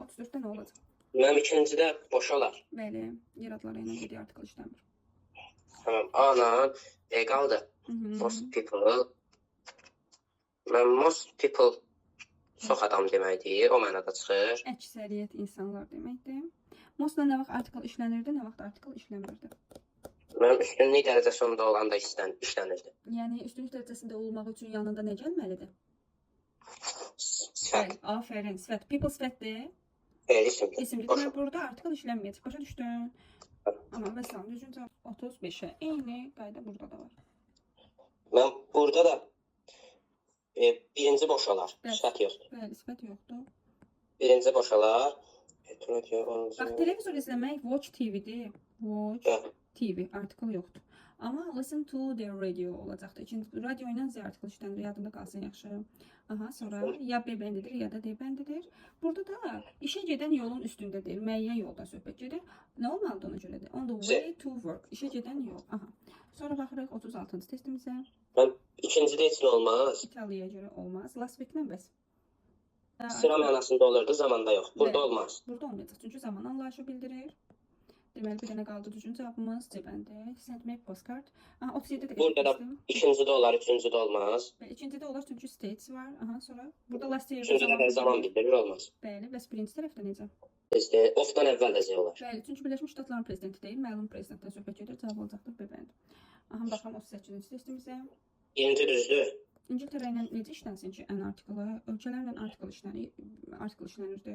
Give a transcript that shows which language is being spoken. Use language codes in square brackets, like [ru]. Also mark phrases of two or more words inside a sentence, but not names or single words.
[az] 34'te nə olacaq? Mənim ikincidə boş olar. Bəli, yer adları ilə gedir, artikel işləmir. Tamam, A-la B qaldı. [en] Most people. [az] Mən [en] most people [az] çox adam deməkdir, o mənada çıxır. Əksəriyyət insanlar deməkdir. Mostla nə vaxt artikel işlənirdi, nə vaxt artikel işləmirdi. Mənim üstünlük dərəcəsində olanda işlənirdi. Yəni üstünlük dərəcəsində olmaq üçün yanında nə gəlməlidir? Sifət. Bəli, afərin, sifət. People sifətdir. İsimdir. İsimdir. Demək burada artikel işlənməyəcək. Başa düşdün? Amma məsələn, düzgün cavab 35-ə. Eyni qayda burada da var. Mən burada da birinci boş olar. Sifət yoxdur. Bəli, sifət yoxdur. Birinci boş olar. Bax, televizor izləmək [en] watch TV- [az] dir. [en] Watch TV, [az] artikel yoxdur. Amma [en] listen to the radio [az] olacaqdır. İkinci radio ilə Z artikel işlənir, yadında qalsın yaxşı. Aha, sonra ya B bəndidir, ya da D bəndidir. Burada da işə gedən yolun üstündədir. Müəyyən yoldan söhbət gedir. Nə olmalıdır ona görədir? [en] On the way to work. [az] İşə gedən yol. Aha. Sonra baxırıq 36-cı testimizə. Mən ikincidə heç nə olmaz. İtaliyaya görə olmaz. [en] Last week- [az] lə bəs. Sıra mənasında olurdu, zamanda yox. Burada olmaz. Burada olmayacaq. Çünki zaman anlayışı bildirir. Deməli, bir dənə qaldı düzgün cavabımız C bəndi. [en] Send me postcard. [az] Aha, 37-də də burada da ikincidə olar, üçüncüdə olmaz. Bəli, ikincidə olar çünki states var. Aha, sonra burada [en] last year [az] üçüncüdə zaman bildirir, olmaz. Bəli, bəs birinci tərəfdə necə? Ofdan əvvəl də Z olar. Bəli, çünki Birləşmiş Ştatların prezidenti deyil, məlum prezidentdən söhbət gedir, cavab olacaqdır B bəndi. Aha, baxaq 38-ci testimizə. Birinci düzdür. İngiltərə ilə necə işlənsin ki, ən artiklı? Ölkələrlə artikl işlənirdi.